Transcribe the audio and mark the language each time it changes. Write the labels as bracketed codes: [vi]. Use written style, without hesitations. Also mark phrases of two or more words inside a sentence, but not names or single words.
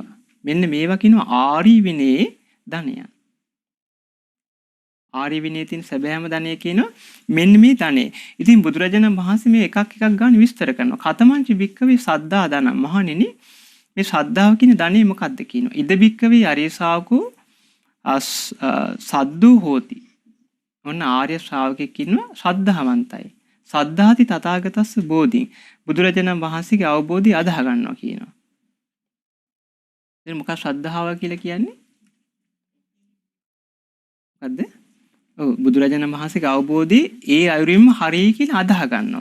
[si] මෙන්න මේවා කියනවා ආරි විනේ ධනය. ආරි විනේ තියෙන සැබෑම ධනය කියනවා මෙන්න මේ ධනෙ. ඉතින් බුදුරජාණන් වහන්සේ මේ එකක් ගන්න විස්තර කරනවා. [pi] කතමංච භික්කවේ සද්ධා ධන. [si] මහණෙනි මේ ශ්‍රද්ධාව කියන ධනෙ මොකක්ද කියනවා? [pi] ඉද භික්කවේ අරිය ශාවකෝ සද්දු හෝති. [si] ඔන්න ආර්ය ශ්‍රාවකෙක් ඉන්නවා ශ්‍රද්ධාවන්තයි. [pi] සද්ධාති තථාගතස්ස බෝධි. [si] බුදුරජාණන් වහන්සේගේ අවබෝධය අදාහ ගන්නවා කියනවා. ඉතින් මොකක්ද ශ්‍රද්ධාව කියලා කියන්නේ? මොකද්ද? ඔව් බුදුරජාණන් වහන්සේගේ අවබෝධය ඒ අයුරින්ම හරියි කියලා අදහ ගන්නවා.